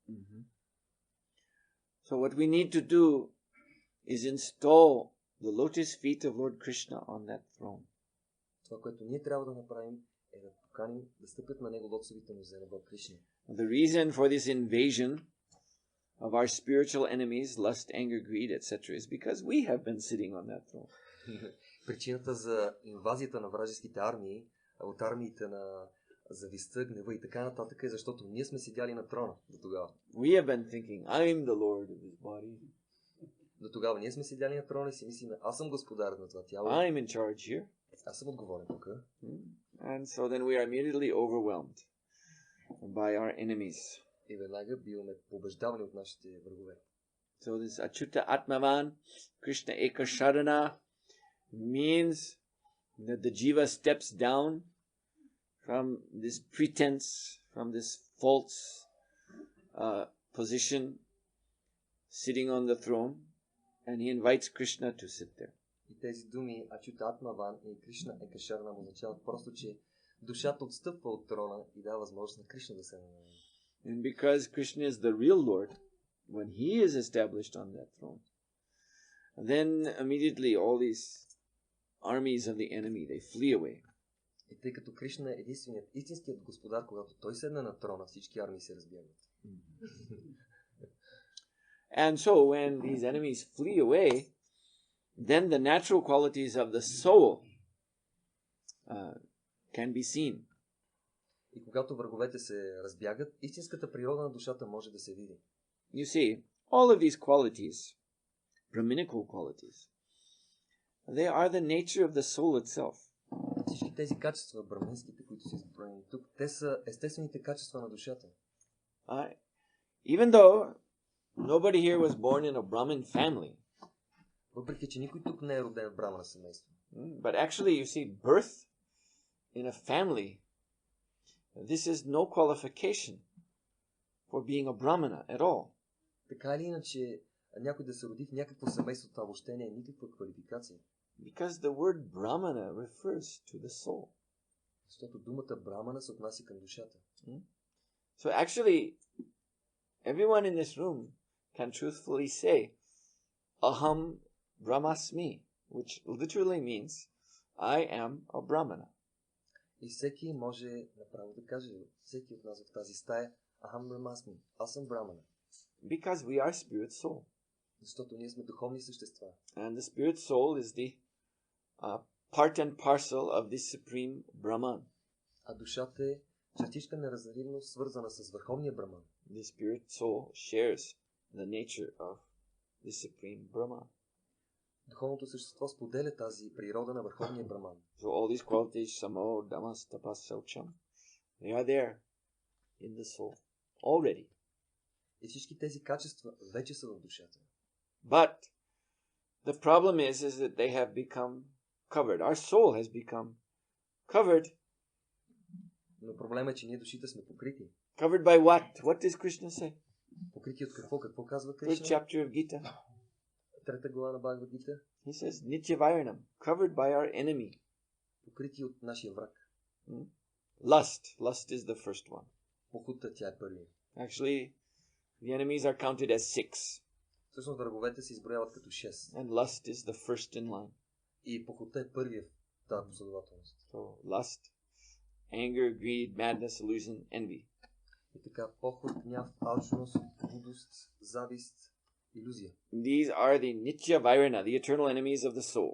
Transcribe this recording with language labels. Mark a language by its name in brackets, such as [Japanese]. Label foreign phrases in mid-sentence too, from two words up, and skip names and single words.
[English] So what we need to do is install the lotus feet of Lord Krishna on that throne. [Bulgarian] Това, което ние трябва да направим, е да поканим да стъпят на него лотосовите нозе на Бог Кришна. [English] The reason for this invasion of our spiritual enemies, lust, anger, greed, etc., is because we have been sitting on that throne. [Bulgarian] Причината за инвазията на вражеските армии, от армиите на завистта, гнева и така нататък е защото ние сме седяли на трона до тогава. [English] We have been thinking, I'm the Lord of this body. [Bulgarian] До тогава ние сме седяли на трона и си мислиме, аз съм господар на това тяло. [English] I'm in charge here. [Bulgarian] Аз съм отговорен тук. [English] And so then we are immediately overwhelmed by our enemies. [Bulgarian] И веднага биваме побеждавани от нашите врагове. [English] So this [Sanskrit] अच्युत आत्मवान्, [English] Krishna [Sanskrit] एक शरण, [English] means that the jiva steps down from this pretense, from this false position, sitting on the throne, and he invites Krishna to sit there. [Bulgarian] И тези думи [Sanskrit] अच्युत आत्मवान् [Bulgarian] и Кришна [Sanskrit] एक शरण [Bulgarian] означават просто, че душата отстъпва от трона и дава възможност на Кришна да се намери. [English] And because Krishna is the real Lord, when he is established on that throne, then immediately all these armies of the enemy, they flee away. [Bulgarian] И тъй като Кришна е единственият, истинският господар, когато той седне на трона, всички армии се разбягат. [English] And so when these enemies flee away, then the natural qualities of the soul can be seen. [Bulgarian] И когато враговете се разбягат, истинската природа на душата може да се види. [English] You see, all of these qualities, Brahminical qualities, they are the nature of the soul itself. [Bulgarian] Всички тези качества, браминските, които са изброени тук, те са естествените качества на душата. [English] Even though nobody here was born in a Brahmin family, [Bulgarian] въпреки че никой тук не е роден в брамана семейство. [English] But actually, you see, birth in a family, this is no qualification for being a Brahmana at all. [Bulgarian] Така или иначе, някой да се роди в някакво семейство, това въобще не е никаква квалификация. [English] Because the word Brahmana refers to the soul. [Bulgarian] Защото думата Брамана се отнася към душата. [English] So actually, everyone in this room can truthfully say, [Sanskrit] अहं ब्रह्मास्मि, [English] which literally means, I am a Brahmana. [Bulgarian] И всеки може направо да каже, всеки от нас в тази стая, [Sanskrit] अहं ब्रह्मास्मि, [Bulgarian] аз съм брамана. [English] Because we are spirit soul. [Bulgarian] Защото ние сме духовни същества. [English] And the spirit soul is the part and parcel of this supreme Brahman. [Bulgarian] А душата е частичка неразделимо свързана с върховния Браман. [English] The spirit soul shares the nature of the supreme Brahman. [Bulgarian] Духовното същество споделя тази природа на върховния Браман. [English] So all these qualities, [Sanskrit] शमो दमस् तपः शौचम्, [English] they are there in the soul already. [Bulgarian] И всички тези качества вече са в душата. [English] But the problem is that they have become covered. Our soul has become covered. [Bulgarian] Но проблемът е, че ние душите сме покрити. [English] Covered by what? What does Krishna say? [Bulgarian] Покрити от какво? Какво казва [English] First [Bulgarian] Кришна? [English] chapter of Gita. [Bulgarian] Трета глава на Бхагавад Гита. [English] He says, Nitya covered by our enemy. [Bulgarian] Покрити от нашия враг. [English] Lust. Lust is the first one. [Bulgarian] Похута, тя е първия. [English] Actually, the enemies are counted as 6. [Bulgarian] Всъщност враговете се изброяват като 6. [English] And lust is the first in line. [Bulgarian] И похута е първия в тази последователност. [English] So, lust, anger, greed, madness, illusion, envy. [Bulgarian] И така, похот, гняв, алчност, лудост, завист, илюзия. [English] These are the [Sanskrit] नित्य वैरिणा, [English] the eternal enemies of the soul.